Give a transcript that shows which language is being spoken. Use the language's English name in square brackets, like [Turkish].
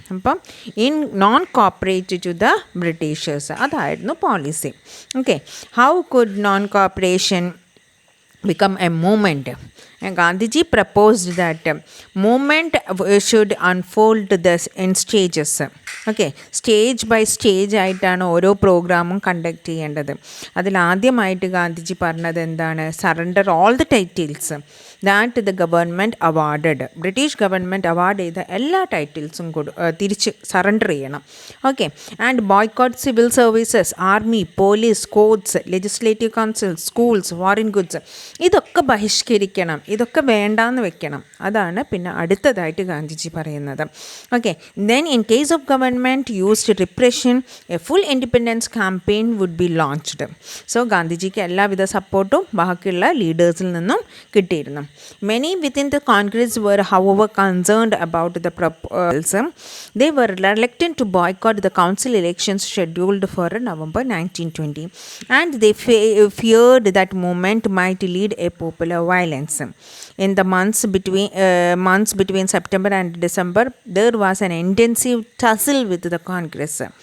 [Malayalam] അപ്പം [English] non cooperate to the Britishers [Malayalam] അതായിരുന്നു policy. [English] Okay, how could non cooperation become a movement? And Gandhiji proposed that movement should unfold this in stages. [Malayalam] Okay, stage by stage ആയിട്ടാണ് ഓരോ പ്രോഗ്രാമും conduct ചെയ്യേണ്ടത്. അതിലാദ്യമായിട്ട് ഗാന്ധിജി പറഞ്ഞത് എന്താണ്? [English] Surrender all the titles that the government awarded. [Malayalam] British government award ചെയ്ത എല്ലാ ടൈറ്റിൽസും തിരിച്ച് surrender ചെയ്യണം. Okay, and boycott civil services, army, police, courts, legislative council, schools, foreign goods, ഇതൊക്കെ ബഹിഷ്കരിക്കണം, ഇതൊക്കെ വേണ്ടാന്ന് വെക്കണം. അതാണ് പിന്നെ അടുത്തതായിട്ട് ഗാന്ധിജി പറയുന്നത്. [English] Okay, then in case of government used repression, a full independence campaign would be launched. [Malayalam] So ഗാന്ധിജിക്ക് എല്ലാവിധ സപ്പോർട്ടും ബാക്കിയുള്ള ലീഡേഴ്സിൽ നിന്നും കിട്ടിയിരുന്നു. [English] Many within the Congress were however concerned about the proposals. They were reluctant to boycott the council elections scheduled for November 1920 and they feared that movement might lead a popular violence. In the months between September and December, there was an intensive tussle with the Congress.